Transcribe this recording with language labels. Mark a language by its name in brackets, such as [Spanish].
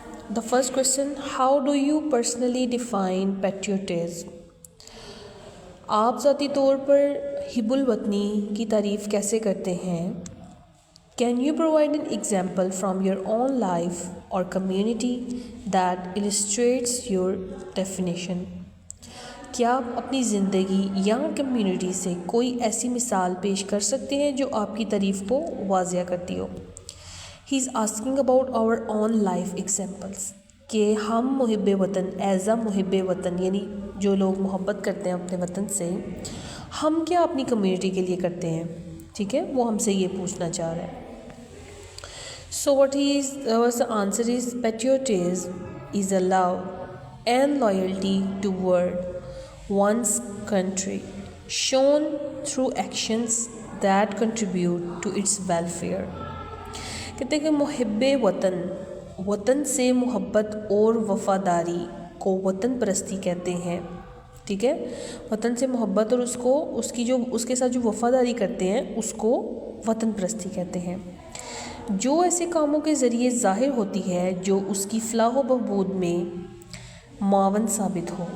[English] The first question, how do you personally define patriotism? [Urdu] آپ ذاتی طور پر حب الوطنی کی تعریف کیسے کرتے ہیں؟ [English] Can you provide an example from your own life or community that illustrates your definition? [Urdu] کیا آپ اپنی زندگی یا کمیونٹی سے کوئی ایسی مثال پیش کر سکتے ہیں جو آپ کی تعریف کو واضح کرتی ہو؟ [English] He is asking about our own life examples [Urdu] کہ ہم محب وطن [English] as a [Urdu] محب وطن یعنی جو لوگ محبت کرتے ہیں اپنے وطن سے ہم کیا اپنی کمیونٹی کے لیے کرتے ہیں، ٹھیک ہے، وہ ہم سے یہ پوچھنا چاہ رہا ہے. [English] So what the answer is patriotism is a love and loyalty toward one's country shown through actions that contribute to its welfare. [Urdu] کہتے ہیں کہ محب وطن، وطن سے محبت اور وفاداری کو وطن پرستی کہتے ہیں، ٹھیک ہے، وطن سے محبت اور اس کے ساتھ جو وفاداری کرتے ہیں اس کو وطن پرستی کہتے ہیں، جو ایسے کاموں کے ذریعے ظاہر ہوتی ہے جو اس کی فلاح و بہبود میں معاون ثابت ہو.